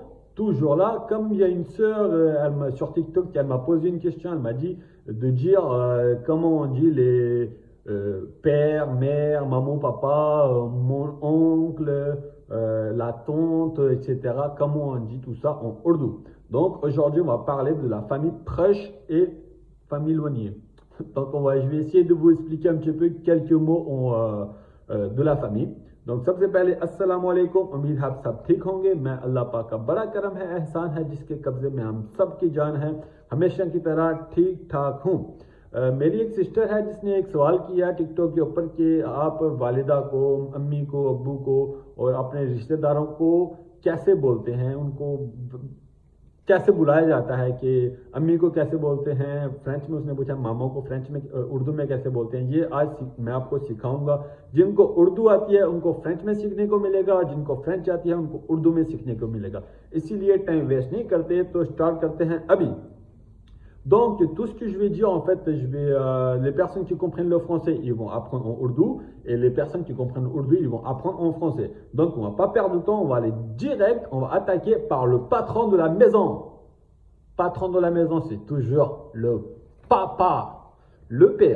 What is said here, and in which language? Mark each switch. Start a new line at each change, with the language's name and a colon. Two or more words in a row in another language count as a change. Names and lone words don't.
French: Toujours là, comme il y a une sœur sur TikTok, elle m'a posé une question, elle m'a dit de dire comment on dit les père, mère, maman, papa, mon oncle, la tante, etc. Comment on dit tout ça en ourdou. Donc aujourd'hui, on va parler de la famille proche et famille éloignée. Donc je vais essayer de vous expliquer un petit peu quelques mots de la famille.
Urdu: Donc سب سے پہلے السلام علیکم، امید آپ سب ٹھیک ہوں گے. میں اللہ پاک کا بڑا کرم ہے، احسان ہے، جس کے قبضے میں ہم سب کی جان ہے. ہمیشہ کی طرح ٹھیک ٹھاک ہوں. میری ایک سسٹر ہے جس نے ایک سوال کیا ٹک ٹاک کے اوپر کہ آپ والدہ کو، امی کو، ابو کو اور اپنے رشتہ داروں کو کیسے بولتے ہیں، ان کو کیسے بلایا جاتا ہے، کہ امی کو کیسے بولتے ہیں فرنچ میں. اس نے پوچھا ماما کو فرنچ میں اردو میں کیسے بولتے ہیں. یہ آج میں آپ کو سکھاؤں گا. جن کو اردو آتی ہے ان کو فرنچ میں سیکھنے کو ملے گا، اور جن کو فرنچ آتی ہے ان کو اردو میں سیکھنے کو ملے گا. اسی لیے
English: time waste
Urdu: نہیں کرتے، تو سٹارٹ کرتے ہیں ابھی.
French: Donc, tout ce que je vais dire, en fait, les personnes qui comprennent le français, ils vont apprendre en ourdou, et les personnes qui comprennent ourdou, ils vont apprendre en français. Donc, on ne va pas perdre de temps, on va aller direct, on va attaquer par le patron de la maison. Patron de la maison, c'est toujours le papa, le père.